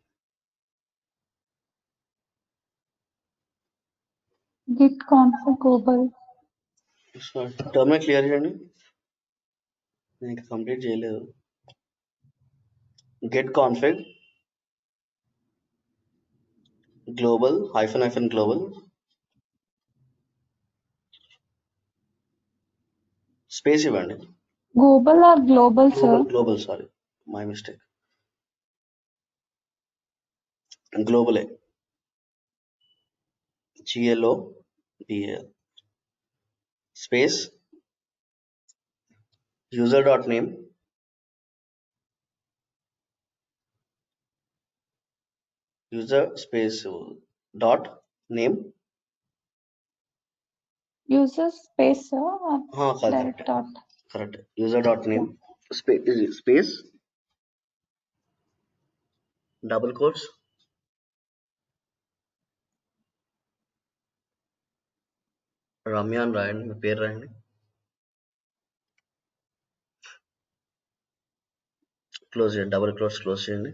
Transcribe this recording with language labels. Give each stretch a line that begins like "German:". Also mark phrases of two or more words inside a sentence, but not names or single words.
English: Git config global. terminal clear
Telugu: చేయండి. నేను ఇంకా కంప్లీట్ చేయలేదు.
English: git config global -global స్పేస్ ఇవ్వండి. Global or global, sir? global, sorry, my mistake. గ్లోబలే, GLOBAL స్పేస్ user dot name user space dot name. User space, sir. Or direct కరెక్ట్ dot. కరెక్ట్. user dot name space double quotes రమ్య
Telugu: అని రాయండి, మీ పేరు రాయండి. క్లోజ్ చేయండి,
English: double quotes
Telugu: క్లోజ్ చేయండి.